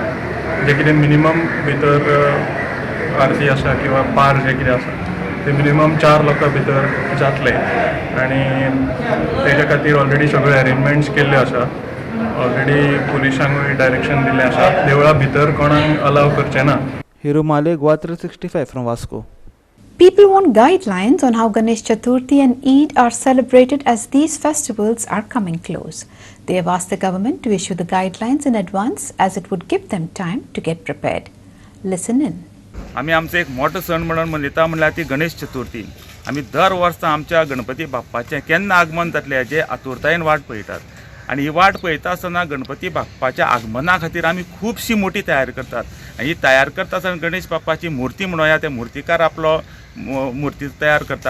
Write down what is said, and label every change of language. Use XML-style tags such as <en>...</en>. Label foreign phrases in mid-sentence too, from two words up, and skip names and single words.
<kok>जे कितें मिनिमम भितर आरती आसा किंवा पार जे कितें आसा ते मिनिमम 4 लोकां भितर जातले आनी तेज्या खातीर ऑलरेडी सगळे अरेंजमेंट्स केल्ले आसा. ऑलरेडी पुलिसांकूय डायरेक्शन दिल्लें आसा देवळा भितर कोणाक अलाव करचें ना.</kok> <en>Hiro Male, Goa 365 from Vasco. People want guidelines on how Ganesh Chaturthi and Eid are celebrated as these festivals are coming close. They have asked the government to issue the guidelines in advance as it would give them time to get prepared. Listen in.</en> <kok>आम्ही आमचं एक मोठं सण म्हणून मनयता म्हणल्यार ती गणेश चतुर्थी. आम्ही दर वर्सा आमच्या गणपती बाप्पाचें केन्ना आगमन जातलें हेजे आतुरतायेन वाट पळयतात आणि ही वाट पळयता आसतना गणपती बाप्पाच्या आगमना खातीर आमी खुबशी मोठी तयारी करतात. ही तयार करता आसतना गणेश बाप्पाची मुर्ती म्हणूया ते मुर्तीकार आपलो मुर्ती तयार करता.</kok>